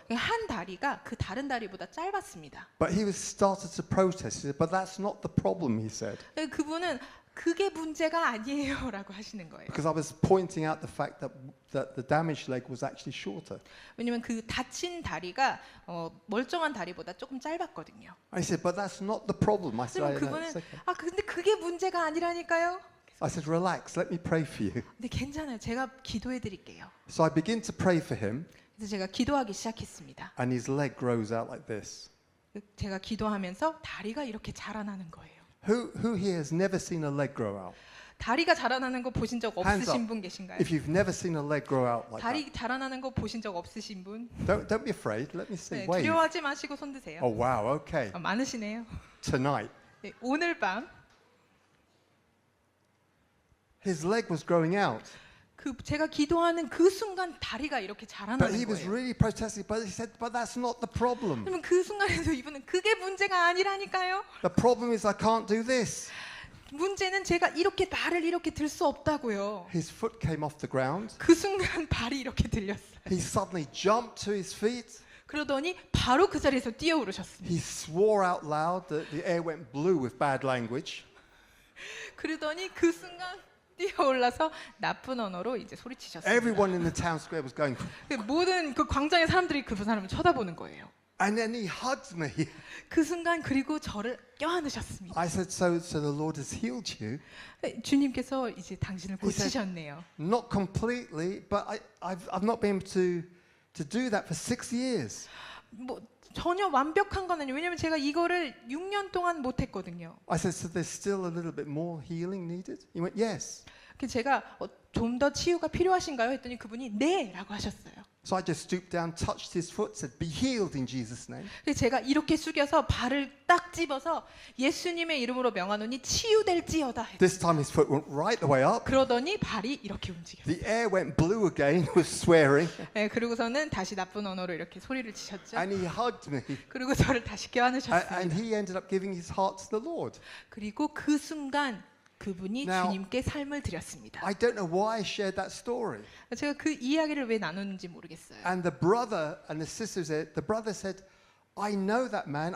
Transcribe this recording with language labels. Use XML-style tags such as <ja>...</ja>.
<ko>한 다리가 그 다른 다리보다 짧았습니다.</ko> <en>But he was started to protest. He said, but that's not the problem, he said.</en> <ko>그분은 그게 문제가 아니에요라고 하시는 거예요.</ko> <en>Because I was pointing out the fact that the damaged leg was actually shorter.</en> <ko>왜냐면 그 다친 다리가 멀쩡한 다리보다 조금 짧았거든요.</ko> <en>I said, but that's not the problem. I said,</en> <ko>그럼</ko> <en>no,</en> <ko>그분은</ko> <en>it's okay.</en> <ko>근데 그게 문제가 아니라니까요.</ko> <en>I said, relax, let me pray for you.</en> <ko>근데 괜찮아요. 제가 기도해 드릴게요.</ko> <en>So I begin to pray for him,</en> <ko>그래서 제가 기도하기 시작했습니다.</ko> <en>and his leg grows out like this.</en> <ko>제가 기도하면서 다리가 이렇게 자라나는 거예요.</ko> <en>Who here has never seen a leg grow out?</en> <ko>다리가 자라나는 거 보신 적</ko> <en>Hands</en> <ko>없으신</ko> <en>up.</en> <ko>분 계신가요?</ko> <en>If you've never seen a leg grow out like that.</en> <ko>다리 자라나는 거 보신 적 없으신 분?</ko> <en>Don't be afraid. Let me see.</en> <ko>네,</ko> <en>Wave.</en> <ko>두려워하지 마시고 손 드세요.</ko> <en>Oh wow, okay.</en> <ko>많으시네요.</ko> <en>Tonight.</en> <ko>네, 오늘 밤</ko> <en>His leg was growing out.</en> <ko>제가 기도하는 그 순간 다리가 이렇게</ko> <en>But</en> <ko>자라나는</ko> <en>he was</en> <ko>거예요.</ko> <en>really protesting, but he said, but that's not the problem.</en> <ko>그러면 그 순간에도 이분은 그게 문제가 아니라니까요.</ko> <en>The problem is I can't do this.</en> <ko>문제는 제가 이렇게 발을 이렇게 들 수 없다고요.</ko> <en>His foot came off the ground.</en> <ko>그 순간 발이 이렇게 들렸어요.</ko> <en>He suddenly jumped to his feet.</en> <ko>그러더니 바로 그 자리에서 뛰어오르셨습니다.</ko> <en>He swore out loud that the air went blue with bad language.</en> <ko>그러더니 그 순간 뛰어올라서 나쁜 언어로 이제 소리치셨습니다.</ko> <en>Everyone in the town square was going,</en> <ko>모든 그 광장의 사람들이 그 사람을 쳐다보는 거예요.</ko> <en>and then he hugged me.</en> <ko>그 순간 그리고 저를 껴안으셨습니다.</ko> <en>I said, so the Lord has healed you?</en> <ko>주님께서 이제 당신을</ko> <en>He said,</en> <ko>고치셨네요.</ko> <en>Not completely, but I've not been able to do that for 6 years.</en> <ko>뭐 전혀 완벽한 건 아니에요. 왜냐면 제가 이거를 6년 동안 못 했거든요.</ko> <en>I said, so there's still a little bit more healing needed? He went, yes.</en> <ko>그래서 제가 좀 더 치유가 필요하신가요? 했더니 그분이 네라고 하셨어요.</ko> <en>So I just stooped down, touched his foot, said, be healed in Jesus' name.</en> <ko>그래서 제가 이렇게 숙여서 발을 딱 집어서 예수님의 이름으로 명하노니 치유될지어다 했어요.</ko> <en>This time his foot went right the way up.</en> <ko>그러더니 발이 이렇게 움직였어요.</ko> <en>The air went blue again, was swearing,</en> <ko>네, 그리고서는 다시 나쁜 언어로 이렇게 소리를 치셨죠.</ko> <en>and he hugged me.</en> <ko>그리고 저를 다시 껴안으셨습니다.</ko> <en>And he ended up giving his heart to the Lord.</en> <ko>그리고 그 순간 그분이</ko> <en>Now,</en> <ko>주님께 삶을 드렸습니다.</ko> <en>I don't know why I shared that story.</en> <ko>제가 그 이야기를 왜 나누는지 모르겠어요.</ko> <en>And the brother and the sister said, the brother said, I know that man.</en>